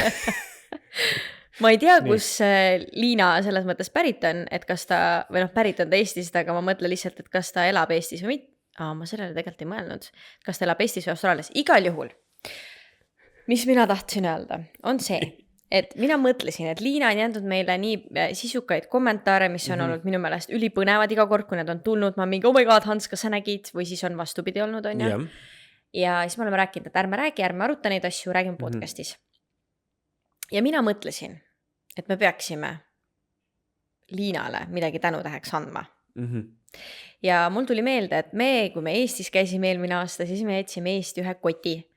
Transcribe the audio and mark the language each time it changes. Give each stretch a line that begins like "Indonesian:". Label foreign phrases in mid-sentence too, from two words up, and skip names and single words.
Estonian: Ma ei tea, kus Liina selles mõttes pärit on, et kas ta, või noh, pärit on ta Eestist, aga ma mõtlen lihtsalt, et kas ta elab Eestis või mitte. Ma sellele tegelikult ei mõelnud. Kas ta elab Eestis või Austraalias? Igal juhul. Mis mina tahtsin öelda, on see, et mina mõtlesin, et Liina on jändnud meile nii sisukaid kommentaare, mis on olnud minu meelest ülipõnevad iga kord, kui need on tulnud. Ma mingi,
English: oh my god,
Estonian: Hans, kas sa nägid? Või siis on vastupidi olnud, on ja? Ja siis me oleme rääkinud, et ärme aruta neid asju, räägime podcastis. Ja mina mõtlesin, et me peaksime Liinale midagi tänutäheks andma. Ja mul tuli meelde, et kui me Eestis käisime eelmine aasta, siis me jätsime Eesti ühe koti.